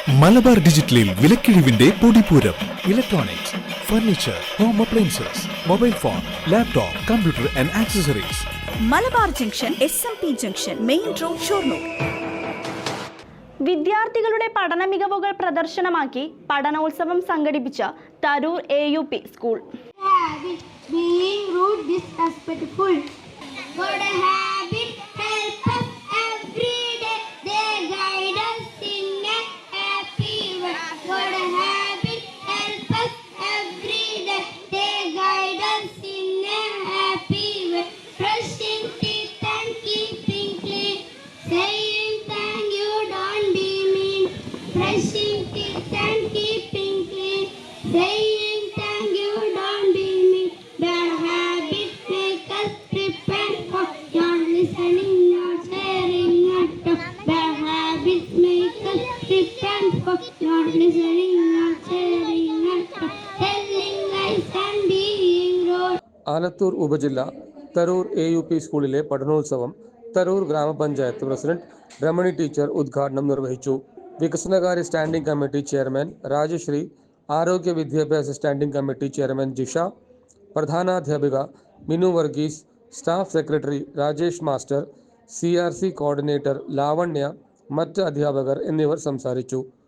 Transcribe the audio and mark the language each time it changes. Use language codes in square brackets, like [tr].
[ml] Malabar ഡിജിറ്റലിൽ വിലക്കിഴിവിന്റെ പൊടിപൂരം. Electronics, furniture, home appliances, mobile phone, laptop, computer and accessories. Malabar junction, SMP junction, main road, Shoranur. വിദ്യാർത്ഥികളുടെ പഠന മികവുകൾ പ്രദർശനമാക്കി പഠനോത്സവം സംഘടിപ്പിച്ച Tharoor AUP school. [en] Being rude, disrespectful. Good habit help us every day. They guide us in a happy way. Good habit help us every day. They guide us in a happy way. Brushing teeth and keeping clean. Saying thank you, don't be mean. Brushing teeth and keeping clean. Saying thank you, don't be mean. Bad habits make us prepare for not listening, not sharing, not talk. Bad habits make us prepare for not listening, not sharing, not talk. Telling lies and being rude. [ml] Alathur ഉപജില്ല Tharoor AUP സ്കൂളിലെ പഠനോത്സവം തരൂർ ഗ്രാമപഞ്ചായത്ത് president Ramani teacher ഉദ്ഘാടനം നിർവഹിച്ചു. വികസനകാര്യ standing committee chairman Rajashree, ആരോഗ്യ വിദ്യാഭ്യാസ standing committee chairman Jisha, പ്രധാനാധ്യാപിക Minu Varghese, staff secretary Rajesh master, CRC coordinator ലാവണ്യ, മറ്റ് അധ്യാപകർ എന്നിവർ സംസാരിച്ചു.